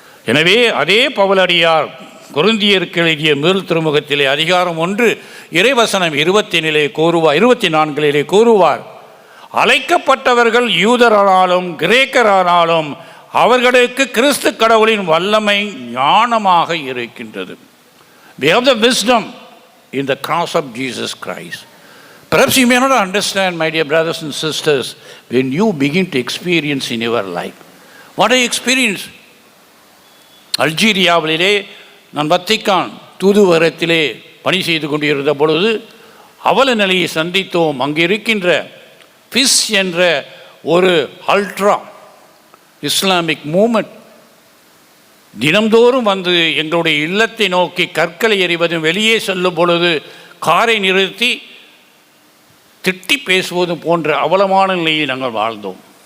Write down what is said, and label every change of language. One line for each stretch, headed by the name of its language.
Tamil: எனவே அதே பவுலடியார் கொரிந்தியருக்கு எழுதிய முதல் திருமுகத்திலே அதிகாரம் 1 இறைவசனம் 24 கூறுவார், அழைக்கப்பட்டவர்கள் யூதரானாலும் கிரேக்கரானாலும் அவர்களுக்கு கிறிஸ்து கடவுளின் வல்லமை ஞானமாக இருக்கின்றது.
English: We have the wisdom in the cross of Jesus Christ. Perhaps you may not understand, my dear brothers and sisters, when you begin to experience in your life. What I experienced?
Tamil: அல்ஜீரியாவிலே நான் Vatican தூதுவரத்திலே பணி செய்து கொண்டிருந்த பொழுது அவல நிலையை சந்தித்தோம். அங்கே இருக்கின்ற ஃபிஸ் என்ற ஒரு அல்ட்ரா இஸ்லாமிக் மூமெண்ட் தினந்தோறும் வந்து எங்களுடைய இல்லத்தை நோக்கி கற்களை எறிவதும், வெளியே செல்லும் பொழுது காரை நிறுத்தி திட்டி பேசுவதும் போன்ற அவலமான நிலையில் நாங்கள் வாழ்ந்தோம்.